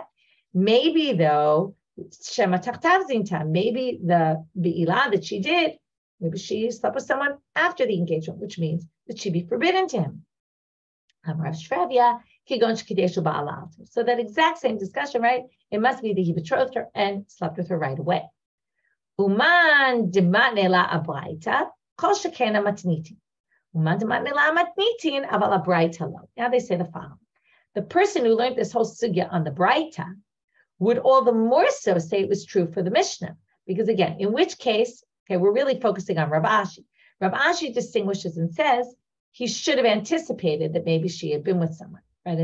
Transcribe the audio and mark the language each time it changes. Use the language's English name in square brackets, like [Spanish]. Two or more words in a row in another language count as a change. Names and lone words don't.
[English] Maybe though, maybe the be'ilah that she did, maybe she slept with someone after the engagement, which means that she'd be forbidden to him. So that exact same discussion, right? It must be that he betrothed her and slept with her right away. [Aramaic] Uman dematne la braita, kol shekena matnitin. Uman dematne la matnitin, aval braita lo. [English] Now they say the following: the person who learned this whole sugya on the braita would all the more so say it was true for the Mishnah, because again, in which case, okay, we're really focusing on Rav Ashi. Rav Ashi distinguishes and says he should have anticipated that maybe she had been with someone, right?